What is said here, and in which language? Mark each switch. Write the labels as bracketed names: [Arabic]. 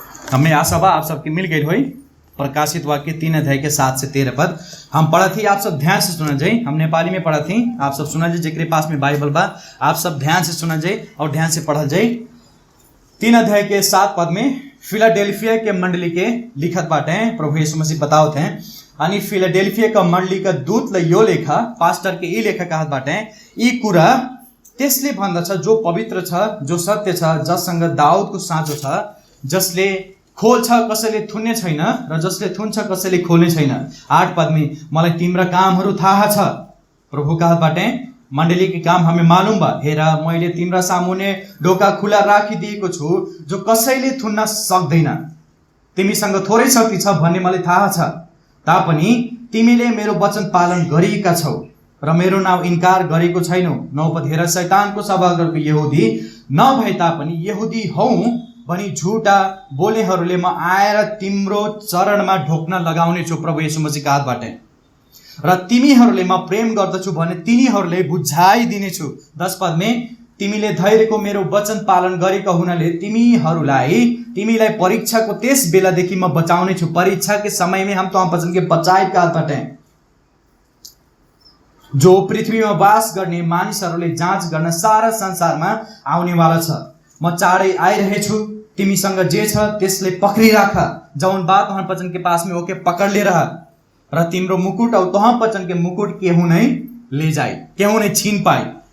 [Bhojpuri] हमें आशा बा आप सबके मिल गई हुई। प्रकाशित वाक्य 3 अध्याय के 7 से 13 पद हम पढ़ा थी, आप सब ध्यान से सुना जाए। हम नेपाली में पढ़ा थी, आप सब सुना जाए। जेकरे पास में बाइबल बा आप सब ध्यान से सुना जाए और ध्यान से पढ़ा जाए। 3 अध्याय के 7 पद में फिलाडेल्फिया के मंडली के लिखत बाटे प्रभु यीशु मसीह बतावत हैं। [Nepali] अनि फिलाडेल्फिया का मंडली का दूतले यो लेखा [Bhojpuri] पास्टर के ई लेखा कहत बाटे, [Nepali] ई कुरा त्यसले भन्दछ जो पवित्र छ, जो सत्य छ, जससँग दाउदको साँचो छ, जसले खोल्छ कसैले थुन्ने छैन र जसले थुन्छ कसैले खोल्ने छैन। 8 पदमी मलाई तिम्रा कामहरू थाहा छ। [Bhojpuri] प्रभु कहत बाटे मण्डली के काम हमें मालूम बा। [Nepali] हेर मैले तिम्रा सामुने ढोका खुला राखिदिएको छु जो कसैले थुन्न सक्दैन। तिमीसँग थोरै शक्ति छ भन्ने मलाई थाहा छ, तापनि तिमीले मेरो वचन पालन गरिएका छौ र मेरो नाउँ इन्कार गरेको छैनौ। 9 पद हेर शैतानको सभागरको यहुदी नभए तापनि यहुदी हौ भनी झुटा बोल्नेहरूले म आएर तिम्रो चरणमा ढोक्न लगाउने छु। प्रभु यीशु मसीहका हातबाटे र तिमीहरूले म प्रेम गर्दछु भने तिनीहरूले बुझाइदिनेछु। 10 पदमे तिमीले धैर्यको मेरो वचन पालन गरेका हुनाले तिमीलाई परीक्षा को तेज बेलादेखि म बचाउने छु। [Bhojpuri] परीक्षा के समय में हम तो वचन के बचाए का बाटे [Nepali] जो पृथ्वीमा वास गर्ने मानिसहरूले जाँच गर्न सारा संसारमा आउनेवाला छ। म चाँडै आइरहेछु, तिमीसँग जे छ त्यसले पकडी राख। [Bhojpuri] जौन बात तोहन वचन के पास में ओके पकड़ ले रहा [Nepali] र तिम्रो मुकुट [Bhojpuri] और तोहन वचन के मुकुट केहू नहीं ले जाए, केहू नहीं छीन पाए।